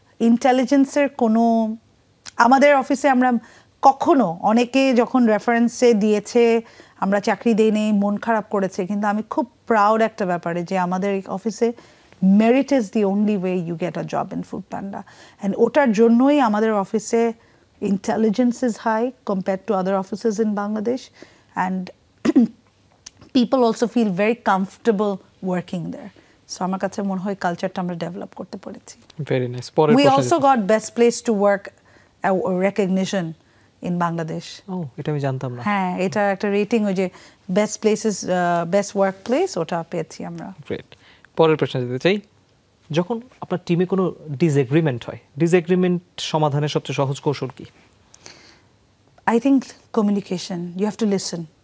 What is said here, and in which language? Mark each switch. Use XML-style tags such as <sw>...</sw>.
<bn>ইন্টেলিজেন্সের কোনো, আমাদের অফিসে আমরা কখনো, অনেকে যখন রেফারেন্সে দিয়েছে আমরা চাকরি দেইনি, মন খারাপ করেছে, কিন্তু আমি খুব প্রাউড একটা ব্যাপারে যে আমাদের অফিসে</bn> <en>Merit is the only way you get a job in Food Panda. And</en> <bn>ওটার জন্যই আমাদের অফিসে</bn> <en>intelligence is high compared to other offices in Bangladesh, and people also feel very comfortable working there.</en> <bn>So আমার কাছে মনে হয় কালচারটা আমরা ডেভেলপ করতে পেরেছি। Very nice. পরের</bn> <en>We</en> <bn>প্রশ্ন,</bn> <en>also got best place to work recognition in Bangladesh.</en> <bn>ও এটা আমি জানতাম না। হ্যাঁ, এটা একটা রেটিং, ওই যে best places, best work place, ওটা পেয়েছি আমরা। গ্রেট। পরের প্রশ্ন যেতে চাই, যখন আপনার টিমে কোনো ডিসএগ্রিমেন্ট হয়, ডিসএগ্রিমেন্ট সমাধানের সবচেয়ে সহজ কৌশল কি?</bn> <en>I think communication. You have to listen.</en>